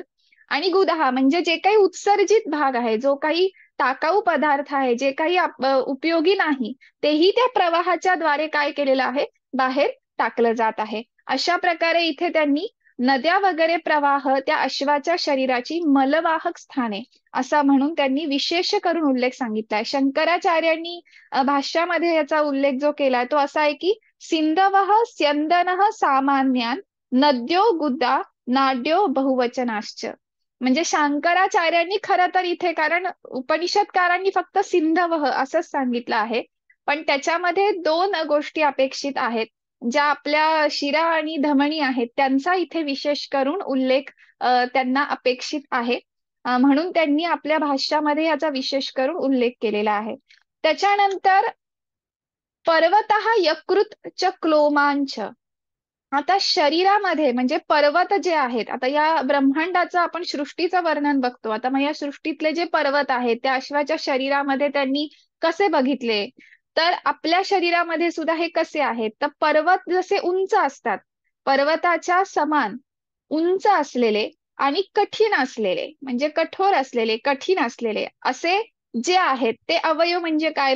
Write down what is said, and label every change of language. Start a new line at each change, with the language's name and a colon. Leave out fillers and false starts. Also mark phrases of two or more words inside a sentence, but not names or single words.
Marathi: आणि गुदहा म्हणजे जे काही उत्सर्जित भाग आहे, जो काही टाकाऊ पदार्थ आहे, जे काही उपयोगी नाही, तेही त्या प्रवाहाच्या द्वारे काय केलेलं आहे? बाहेर टाकलं जात आहे. अशा प्रकारे इथे त्यांनी नद्या वगैरे प्रवाह त्या अश्वाच्या शरीराची मलवाहक स्थाने असा म्हणून त्यांनी विशेष करून उल्लेख सांगितलाय. शंकराचार्यांनी भाष्यामध्ये याचा उल्लेख जो केलाय तो असा आहे की
Sanskrit: सिंधवः स्यंदनः सामान्यान नद्यो गुदा नाड्यो बहुवचनाश्च.
Marathi: म्हणजे शंकराचार्यांनी खरं तर इथे, कारण उपनिषदकारांनी फक्त सिंधवः असंच सांगितलं आहे, पण त्याच्यामध्ये दोन गोष्टी अपेक्षित आहेत, ज्या आपल्या शिरा आणि धमनी आहेत त्यांचा इथे विशेष करून उल्लेख त्यांना अपेक्षित आहे. म्हणून त्यांनी आपल्या भाष्यामध्ये याचा विशेष करून उल्लेख केलेला आहे.
Sanskrit: त्याच्यानंतर पर्वतः यकृत च क्लोमांच.
Marathi: आता शरीरामध्ये म्हणजे पर्वत जे आहेत, आता या ब्रह्मांडाचं आपण सृष्टीचं वर्णन बघतो. आता मग या सृष्टीतले जे पर्वत आहेत त्या अश्वाच्या शरीरामध्ये त्यांनी कसे बघितले, तर आपल्या शरीरामध्ये सुद्धा हे कसे आहेत, तर पर्वत जसे उंच असतात, पर्वताच्या समान उंच असलेले आणि कठीण असलेले म्हणजे कठोर असलेले, कठीण असलेले असे जे आहेत ते अवयव म्हणजे काय?